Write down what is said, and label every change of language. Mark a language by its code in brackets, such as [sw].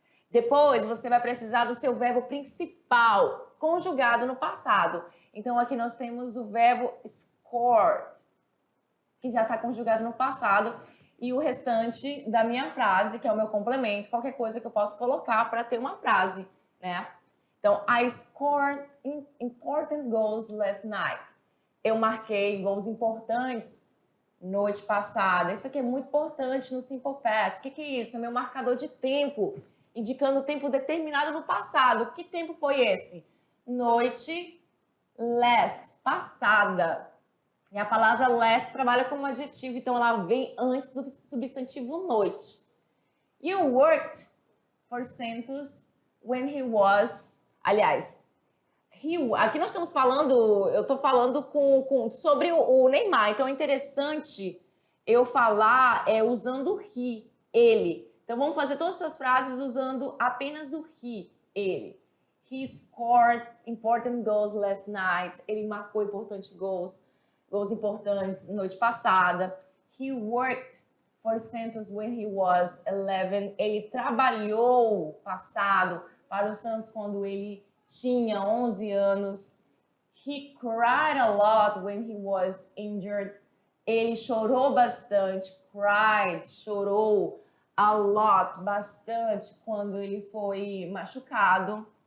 [pt] Depois você vai precisar do seu verbo principal, conjugado no passado. Então aqui nós temos o verbo scored, que já está conjugado no passado, e o restante da minha frase, que é o meu complemento, qualquer coisa que eu possa colocar para ter uma frase, né? [en] Então, I scored important goals last night. [pt] Eu marquei gols importantes noite passada. Isso aqui é muito importante no Simple Past. O que é isso? É meu marcador de tempo, indicando o tempo determinado no passado. Que tempo foi esse? Noite, last, passada. E a palavra last trabalha como adjetivo, então ela vem antes do substantivo noite. [en] You worked for Santos when he was... [pt] Aliás, aqui nós estamos falando, eu estou falando sobre o Neymar, então é interessante eu falar usando o he, ele. Então vamos fazer todas essas frases usando apenas o he, ele. [en] He scored important goals last night. [pt] Ele marcou importantes gols importantes noite passada. [en] He worked for Santos when he was 11. [pt] Ele trabalhou passado para o Santos quando ele tinha 11 anos. [en] He cried a lot when he was injured. [pt] Ele chorou bastante. Cried, chorou a lot, bastante, quando ele foi machucado.